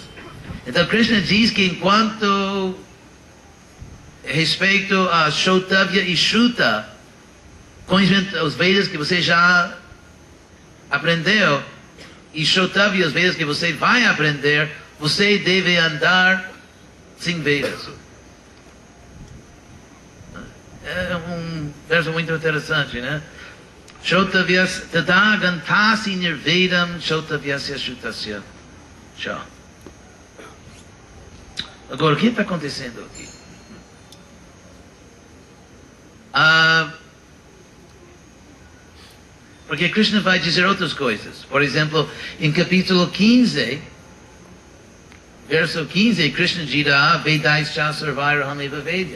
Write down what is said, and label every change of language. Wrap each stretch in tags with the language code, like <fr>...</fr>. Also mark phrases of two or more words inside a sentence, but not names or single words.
<pt>Então Krishna diz que enquanto respeito a Shrotavya e Shruta, conhecimento os Vedas que você já aprendeu, e Shrotavya, os Vedas que você vai aprender, você deve andar sem Vedas. É um verso muito interessante, né?</pt> <sa>श्रोतव्यस् तदा गन्तासि निर्वेदं श्रोतव्यस्य श्रुतस्य.</sa> <pt>Tchau. Agora, o que está acontecendo aqui? Porque Krishna vai dizer outras coisas. Por exemplo, em capítulo 15, verso 15, Krishna dirá</pt> <sa>वेदैश्च सर्वैरहम् एव वेद्यः.</sa>